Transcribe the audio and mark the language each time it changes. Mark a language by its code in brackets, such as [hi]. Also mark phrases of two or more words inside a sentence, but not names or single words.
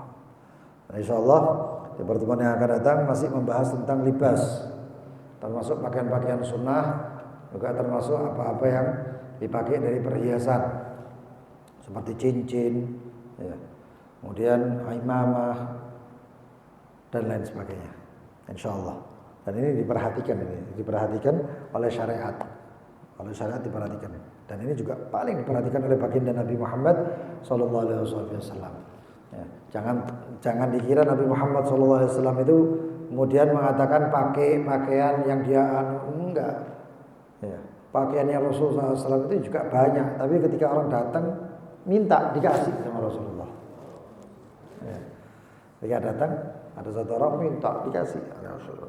[id] Nah, insyaallah di pertemuan yang akan datang masih membahas tentang libas, termasuk pakaian-pakaian sunnah, juga termasuk apa-apa yang dipakai dari perhiasan seperti cincin, ya, kemudian imamah dan lain sebagainya. Insyaallah. Dan ini diperhatikan oleh syariat. Oleh syariat diperhatikan. Dan ini juga paling diperhatikan oleh baginda Nabi Muhammad [ar] sallallahu alaihi wasallam. [id] Ya, jangan dikira Nabi Muhammad [ar] sallallahu alaihi wasallam [id] itu kemudian mengatakan pakai pakaian yang dia enggak. Ya, pakaiannya Rasulullah SAW itu juga banyak, tapi ketika orang datang minta dikasih sama Rasulullah. Ya, ketika datang ada satu orang minta dikasih oleh Rasulullah.